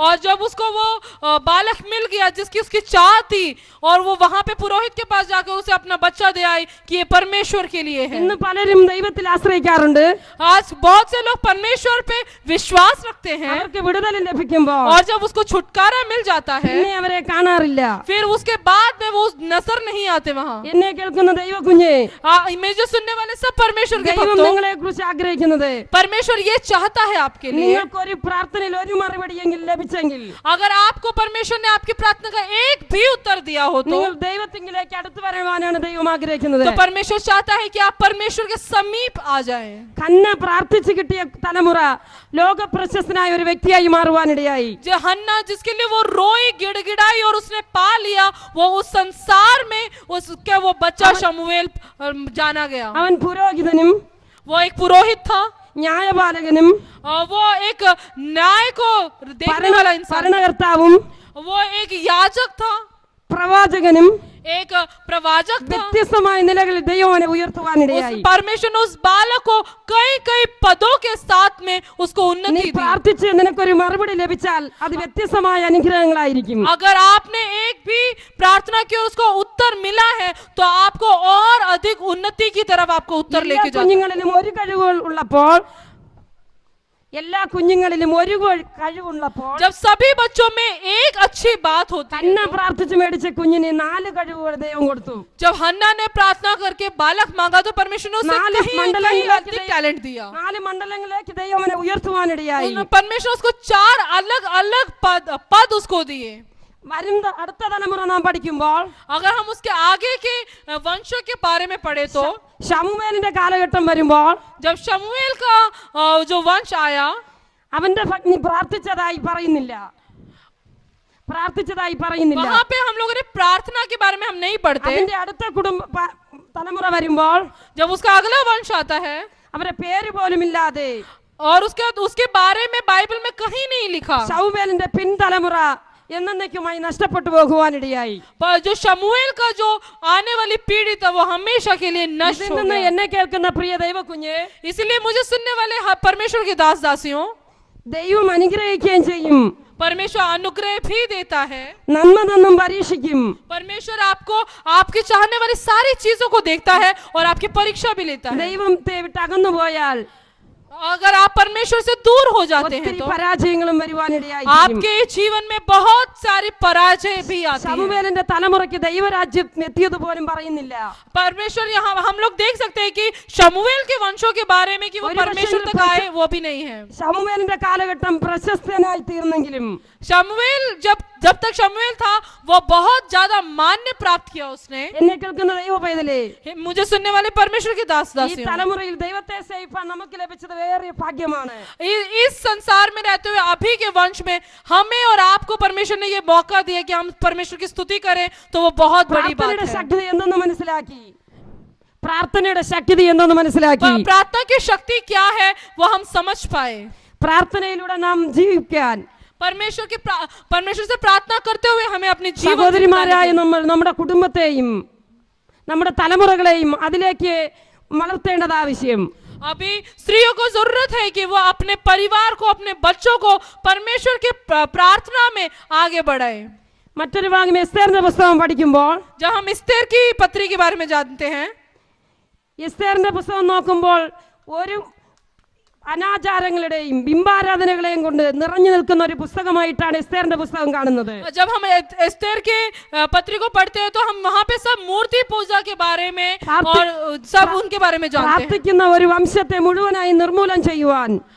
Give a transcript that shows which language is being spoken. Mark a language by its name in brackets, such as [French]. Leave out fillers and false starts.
[Hindi] और जब उसको वो बालक मिल गया जिसकी उसकी चाह थी और वो वहां पे पुरोहित के पास जाकर उसे अपना बच्चा दे आई कि ये परमेश्वर के लिए है। [Malayalam] ഇന്ന് പലരും ദൈവത്തിൽ ആശ്രയിക്കാറുണ്ട്. [Hindi] आज बहुत से लोग परमेश्वर पे विश्वास रखते हैं [Malayalam] അവർക്ക് വിടുതൽ ലഭിക്കുമ്പോൾ [Hindi] और जब उसको छुटकारा मिल जाता है, [Malayalam] പിന്നെ അവരെ കാണാറില്ല. [Hindi] फिर उसके बाद में वो नजर नहीं आते वहाँ। [Malayalam] എന്നെ കേൾക്കുന്ന ദൈവ കുഞ്ഞെ, [Hindi] मैं जो सुनने वाले सब परमेश्वर के [Malayalam] ദൈവം [Hindi] भक्तों, [Malayalam] നിങ്ങളെ കുറിച്ച് ആഗ്രഹിക്കുന്നത് [Hindi] परमेश्वर ये चाहता है आपके लिए, [Malayalam] നിങ്ങൾക്കൊരു പ്രാർത്ഥനയിൽ ഒരു മറുപടിയെങ്കിലും ലഭിച്ചെങ്കിൽ [Hindi] अगर आपको परमेश्वर ने आपकी प्रार्थना का एक भी उत्तर दिया हो तो [Malayalam] നിങ്ങൾ ദൈവത്തിങ്കിലേക്ക് അടുത്തു വരുവാനാണ് ദൈവം ആഗ്രഹിക്കുന്നത്. [Hindi] परमेश्वर चाहता है कि आप परमेश्वर के समीप आ जाएं। [Malayalam] ഹന്ന പ്രാർത്ഥിച്ചു കിട്ടിയ തലമുറ ലോക പ്രശസ്തനായ ഒരു വ്യക്തിയായി മാറുവാനിടയായി. [Hindi] जो हन्ना जिसके लिए वो रोई गिड़गिड़ाई और उसने पा लिया, वो उस संसार में उसका वो बच्चा शमूएल जाना गया। [Malayalam] അവൻ പുരോഹിതനും [Hindi] वो एक पुरोहित था, [Malayalam] ന്യായപാലകനും [Hindi] और वो एक न्याय को देखने वाला इंसान, [Malayalam] ഭരണകർത്താവും [Hindi] वो एक याजक था, [Malayalam] പ്രവാചകനും [Hindi] एक प्रवाचक था। [Malayalam] വ്യത്യസ്തമായ നിലകളിൽ ദൈവം അവനെ ഉയർത്തുവാനിടയായി. [Hindi] परमेश्वर ने उस बालक को कई कई पदों के साथ में उसको [Malayalam] നീ [Hindi] उन्नति दी। [Malayalam] പ്രാർത്ഥിച്ച് നിനക്കൊരു മറുപടി ലഭിച്ചാൽ അത് വ്യത്യസ്തമായ അനുഗ്രഹങ്ങളായിരിക്കും. [Hindi] अगर आपने एक भी प्रार्थना की और उसको उत्तर मिला है तो आपको और अधिक उन्नति की तरफ आपको उत्तर [Malayalam] എല്ലാ [Hindi] लेके जाता है। [Malayalam] കുഞ്ഞുങ്ങളിലും ഒരു കഴിവുകൾ ഉള്ളപ്പോൾ എല്ലാ കുഞ്ഞുങ്ങളിലും ഒരു കഴിവുള്ളപ്പോൾ [Hindi] जब सभी बच्चों में एक अच्छी बात होती है, [Malayalam] തന്നെ പ്രാർത്ഥിച്ച് മേടിച്ച കുഞ്ഞിന് 4 കഴിവുകൾ ദൈവം കൊടുത്തു. [Hindi] जब हन्ना ने प्रार्थना करके बालक मांगा तो परमेश्वर ने उसे नाले कहीं मंडलंगिലേക്ക് अधिक टैलेंट दिया। [Malayalam] 4 മണ്ഡലങ്ങളിലേക്ക് ദൈവം അവനെ ഉയർത്തുവാനിടയായി. [Hindi] परमेश्वर उसको 4 अलग अलग पद उसको दिए। [Malayalam] വരുന്ന അടുത്ത തലമുറ നാം പഠിക്കുമ്പോൾ [Hindi] अगर हम उसके आगे के वंशों के बारे में पढ़े तो [Malayalam] ശമൂവേലിന്റെ കാലഘട്ടം വരുമ്പോൾ [Hindi] जब शमूएल का जो वंश आया, [Malayalam] അവന്റെ ഭഗ്നി പ്രാർത്ഥിച്ചതായി പറയുന്നില്ല. [Hindi] वहां पे हम लोगों ने प्रार्थना के बारे में हम नहीं पढ़ते। [Malayalam] അതിന്റെ അടുത്ത തലമുറ വരുമ്പോൾ [Hindi] जब उसका अगला वंश आता है [Malayalam] അവരെ പേര് പോലും ഇല്ലാതെ [Hindi] और उसके बारे में बाइबल में कहीं नहीं लिखा, [Malayalam] ശമൂവേലിന്റെ പിൻതലമുറ എന്നേക്കുമായി നഷ്ടപ്പെട്ടു പോകുവാനിടയായി. [Hindi] पर जो शमूएल का जो आने वाली पीढ़ी था वो हमेशा के लिए नष्ट [Malayalam] ഇതിൽ [Hindi] हो [Malayalam] നിന്ന് [Hindi] गया। [Malayalam] എന്നെ കേൾക്കുന്ന പ്രിയ ദൈവ കുഞ്ഞെ, [Hindi] इसलिए मुझे सुनने वाले परमेश्वर के दास दासियों, [Malayalam] ദൈവം അനുഗ്രഹിക്കുകയും ചെയ്യും, [Hindi] परमेश्वर अनुग्रह भी देता है। [Malayalam] നന്മ തന്നും പരീക്ഷിക്കും. [Hindi] परमेश्वर आपको आपके चाहने वाली सारी चीजों को देखता है और आपकी परीक्षा भी लेता है। [Malayalam] ദൈവത്തെ വിട്ട് അകന്നു പോയാൽ [Hindi] अगर आप परमेश्वर से दूर हो जाते हैं [Malayalam] ഒത്തിരി [Hindi] तो [Malayalam] പരാജയങ്ങളും വരുവാനിടയായി. [Hindi] आपके जीवन में बहुत सारी पराजय भी आती है। [Malayalam] ശമൂവേലിന്റെ തലമുറയ്ക്ക് ദൈവരാജ്യം എത്തിയത് പോലും പറയുന്നില്ല. [Hindi] परमेश्वर यहाँ हम लोग देख सकते हैं कि शमूएल के वंशों के बारे में कि वो और परमेश्वर तक आए, वो भी नहीं है। [Malayalam] ശമൂവേലിന്റെ കാലഘട്ടം പ്രശസ്തനായി തീർന്നെങ്കിലും [Hindi] शमूएल जब तक शमूएल था वो बहुत ज्यादा मान्य प्राप्त किया उसने। [Malayalam] എന്നെ കേൾക്കുന്ന ദൈവ പൈതലേ, [Hindi] मुझे सुनने वाले परमेश्वर के दास [Malayalam] ഈ [Hindi] दासियों, [Malayalam] തലമുറയിൽ ദൈവത്തെ സേവിപ്പാൻ നമുക്ക് ലഭിച്ചത് വേറെ ഭാഗ്യമാണ്. [Hindi] इस संसार में रहते हुए अभी के वंश में हमें और आपको परमेश्वर ने ये मौका दिया कि हम परमेश्वर की स्तुति करें, तो वो बहुत बड़ी बात [Malayalam] പ്രാർത്ഥനയുടെ [Hindi] है। [Malayalam] ശക്തി എന്തെന്ന് മനസ്സിലാക്കി. പ്രാർത്ഥനയുടെ ശക്തി എന്തെന്ന് മനസ്സിലാക്കി. [Hindi] प्रार्थना की शक्ति क्या है वो हम समझ पाए। [Malayalam] പ്രാർത്ഥനയിലൂടെ നാം ജീവിക്കാൻ [Hindi] परमेश्वर से प्रार्थना करते हुए हमें अपने जीवन [Malayalam] സഹോദരിമാരായ നമ്മൾ നമ്മുടെ കുടുംബത്തെയും നമ്മുടെ തലമുറകളെയും അതിലേക്ക് വളർത്തേണ്ടത് ആവശ്യം. [Hindi] अभी स्त्रियों को जरूरत है कि वो अपने परिवार को, अपने बच्चों को परमेश्वर के प्रार्थना में आगे बढ़ाए। [Malayalam] മറ്റൊരു ഭാഗം എസ്തേറിന്റെ പുസ്തകം പഠിക്കുമ്പോൾ [Hindi] जब हम एस्तेर की पत्री के बारे में जानते हैं, [Malayalam] എസ്തേറിന്റെ പുസ്തകം നോക്കുമ്പോൾ ഒരു അനാചാരങ്ങളുടെയും ബിംബാരാധനകളെയും കൊണ്ട് നിറഞ്ഞു നിൽക്കുന്ന ഒരു പുസ്തകമായിട്ടാണ് എസ്തേറിന്റെ പുസ്തകം കാണുന്നത്. [Hindi] जब हम एस्तेर के पत्री को पढ़ते हैं तो हम वहाँ पे सब मूर्ति पूजा के बारे में और सब उनके बारे में जानते हैं। [Malayalam] പ്രാർത്ഥിക്കുന്ന ഒരു വംശത്തെ മുഴുവനായി നിർമൂലനം ചെയ്യുവാൻ